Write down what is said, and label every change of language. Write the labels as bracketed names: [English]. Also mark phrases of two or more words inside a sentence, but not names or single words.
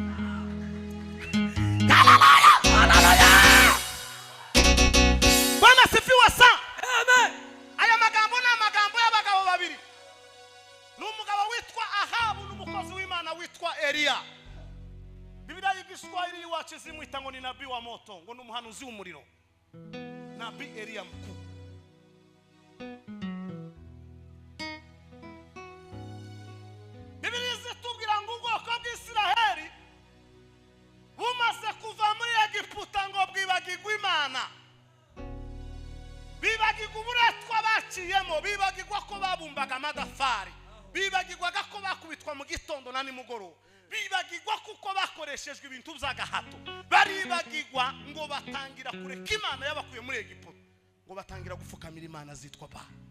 [Swahili] Bwana sifiwa sana. Amen. [Kinyarwanda] Aya magambo na magambo y'abagabo babiri. N'umugabo witwa Ahabu n'umukozi w'Imana witwa Eliya. Biblia y'Igiswahili iwacu zimwita ngo ni [Swahili] nabii wa moto, [Kinyarwanda] ngo n'umuhanuzi w'umuriro. [Swahili] Nabii Eliya mkuu. [Kinyarwanda] Biblia zitubwira ngo ubwoko bw'Isiraheli bumaze kuva muri Egiputa ngo bwibagirwa Imana. Bibagirwa uburetwa baciyemo, bibagirwa ko babumbaga amadafari, bibagirwaga ko bakubitwa mu gitondo na nimugoroba, bibagirwa kuko bakoreshejwe ibintu by'agahato, baribagirwa ngo batangira kureka Imana yabakuye muri Egiputa, ngo batangira gufukamira Imana zitwa Ba.